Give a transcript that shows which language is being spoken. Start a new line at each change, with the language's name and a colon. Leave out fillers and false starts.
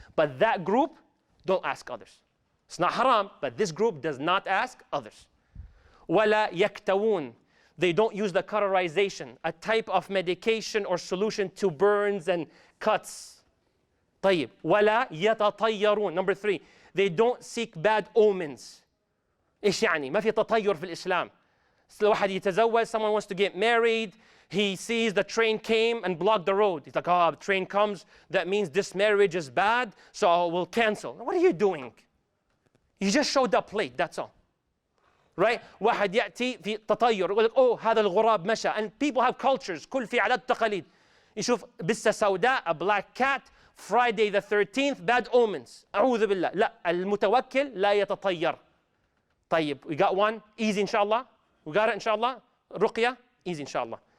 English: But that group, don't ask others. It's not haram, but this group does not ask others.
Arabic: ولا يكتوون.
English: They don't use the cauterization, a type of medication or solution to burns and cuts.
Arabic: طيب. ولا يتطيرون.
English: Number 3, they don't seek bad omens.
Arabic: إيش يعني؟ ما في تطير في الإسلام. واحد يتزوج,
English: someone wants to get married, he sees the train came and blocked the road. He's like, oh, the train comes, that means this marriage is bad, so we'll cancel. What are you doing? You just showed up late, that's all. Right?
Arabic: واحد يأتي في تطير يقول لك, oh, هذا الغراب مشى.
English: And people have cultures,
Arabic: كل في عادات تقاليد. يشوف بسة سوداء,
English: a black cat, Friday the 13th, bad omens.
Arabic: أعوذ بالله. لا, المتوكل لا يتطير.
English: طيب, we got one, easy inshallah. We got it inshallah. رقية, easy inshallah.